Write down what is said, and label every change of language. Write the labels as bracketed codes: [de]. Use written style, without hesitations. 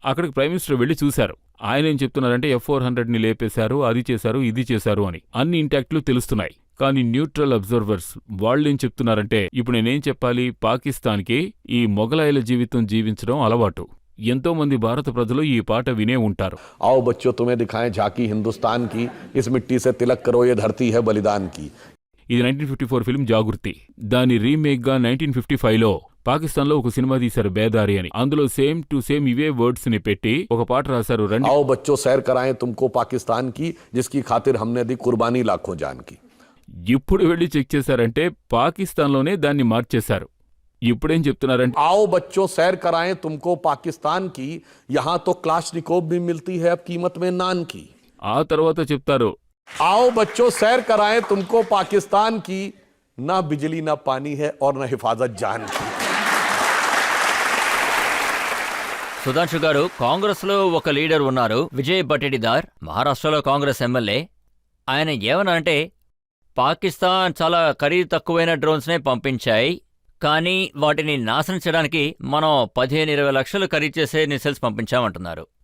[te] అక్కడికి prime minister వెళ్లి చూశారు. ఆయన ఏం చెప్తున్నారంటే F-400ని లేపేశారు, అది చేశారు, ఇది చేశారు అని. అన్ని ఇంటాక్ట్లు తెలుస్తున్నాయి. కానీ న్యూట్రల్ అబ్జర్వర్స్ వాళ్ళేం చెప్తున్నారంటే, ఇప్పుడు నేనేం చెప్పాలి, పాకిస్తాన్కి ఈ మొగలాయిల జీవితం జీవించడం అలవాటు. ఎంతో మంది భారత ప్రజలు ఈ పాట వినే ఉంటారు. [hi] आओ बच्चों तुम्हें दिखाएं झांकी हिंदुस्तान की, इस मिट्टी से तिलक करो ये धरती है बलिदान की. [te] ఇది 1954 ఫిల్మ్ జాగృతి. దాని రీమేక్గా 1955లో పాకిస్తాన్లో ఒక సినిమా తీశారు బేదారి అని. అందులో సేమ్ టు సేమ్ ఇవే వర్డ్స్ ని పెట్టి ఒక పాట రాశారు. [hi] आओ बच्चों सैर कराएं तुमको पाकिस्तान की, जिसकी खातिर हमने दी कुर्बानी लाखों जान की. [te] ఇప్పుడు వెళ్ళి చెక్ చేశారంటే పాకిస్తాన్లోనే దాన్ని మార్చేశారు. ఇప్పుడేం చెప్తున్నారంటే, [hi] आओ बच्चों सैर कराएं तुमको पाकिस्तान की, यहां तो क्लाशनिकोव भी मिलती है अब कीमत में नान की. [te] ఆ తర్వాత చెప్తారు, [hi] आओ बच्चों सैर कराएं तुमको पाकिस्तान की, ना बिजली ना पानी है और ना हिफाजत जान की. [te] సుధాంశు గారు, కాంగ్రెస్లో ఒక లీడర్ ఉన్నారు, విజయ్ బటెడిదార్, మహారాష్ట్రలో కాంగ్రెస్ ఎమ్మెల్యే. ఆయన ఏమన్నారంటే, పాకిస్తాన్ చాలా ఖరీదు తక్కువైన డ్రోన్స్నే పంపించాయి, కానీ వాటిని నాశనం చేయడానికి మనం 15-20 లక్షలు ఖరీదు చేసే మిసైల్స్ పంపించామంటున్నారు.